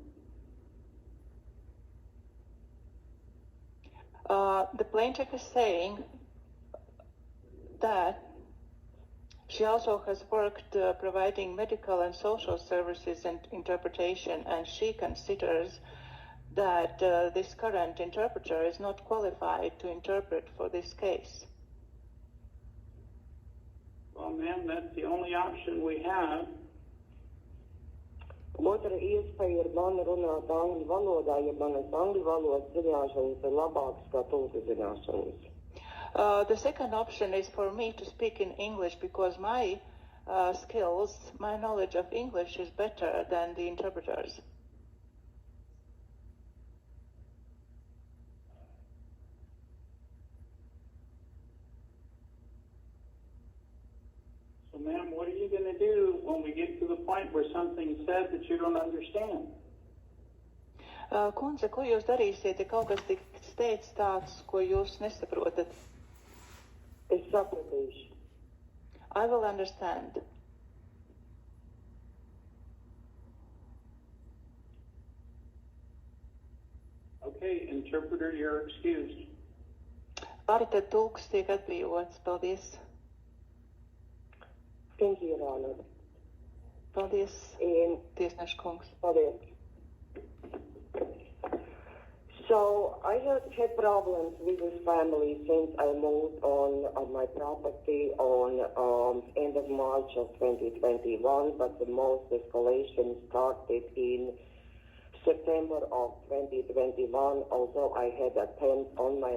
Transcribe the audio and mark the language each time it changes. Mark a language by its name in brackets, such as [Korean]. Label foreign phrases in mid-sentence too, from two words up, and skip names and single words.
[English] The plaintiff is saying that she also has worked providing medical and social services and interpretation, and she considers that this current interpreter is not qualified to interpret for this case. Well, ma'am, that's the only option we have. [Latvian] Otra iespēja ir man runāt angļu valodā, ja manas angļu valodas zināšanas ir labākas kā tulku zināšanas. [English] The second option is for me to speak in English because my skills, my knowledge of English is better than the interpreters. So, ma'am, what are you going to do when we get to the point where something's said that you don't understand? [Latvian] Kundze, ko jūs darīsiet, ja kaut kas tiks teikts tāds, ko jūs nesaprotat? Es sapratīšu. [English] I will understand. Okay, interpreter, you're excused. [Latvian] Arī tad tulks tiek atbrīvots. Paldies. [English] Thank you, Your Honor. [Latvian] Paldies, [English] And [Latvian] tiesneša kungs. paldies. [English] So I have had problems with this family since I moved on my property on end of March of 2021, but the most escalation started in September of 2021, although I had a tent on my